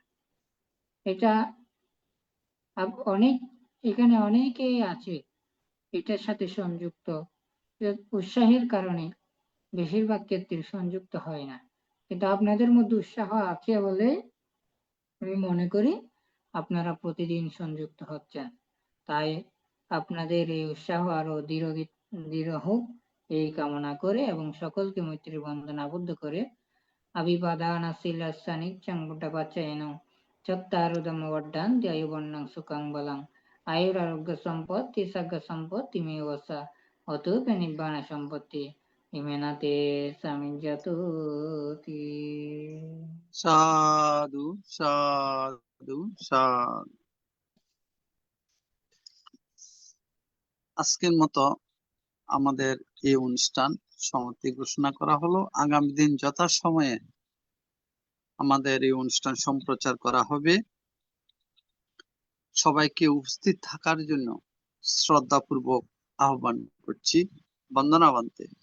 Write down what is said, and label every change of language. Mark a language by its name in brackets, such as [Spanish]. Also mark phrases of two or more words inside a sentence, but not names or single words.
[Bangla] এটা এখানে অনেকেই আছে এটার সাথে সংযুক্ত, উৎসাহের কারণে বেশিরভাগ ক্ষেত্রে সংযুক্ত হয় না, কিন্তু আপনাদের মধ্যে উৎসাহ আছে বলে আমি মনে করি আপনারা প্রতিদিন সংযুক্ত হচ্ছেন। তাই আপনাদের এই উৎসাহ আরো দৃঢ় হোক এই কামনা করে এবং সকলকে মৈত্রীর বন্ধনে আবদ্ধ করে [Pali] আবিবাদানা শিলাসানিচ্ছং বুদ্ধপাচ্চায়েনং চত্তারুধম্ম বর্ধান্তি আয়ুবর্ণং সুখং বলং আয়ুরারোগ্য সম্পত্তি সগ্গ সম্পত্তি মেবসা অতোপি নিব্বাণ সম্পত্তি ইমেনাতে সামিজ্জাতুতি। সাধু সাধু সাধু। [Bangla] আজকের মতো আমাদের এই অনুষ্ঠান সমাপ্তি ঘোষণা করা হলো। আগামী দিন যথাসময়ে আমাদের এই অনুষ্ঠান সম্প্রচার করা হবে। সবাইকে উপস্থিত থাকার জন্য শ্রদ্ধাপূর্বক আহ্বান করছি।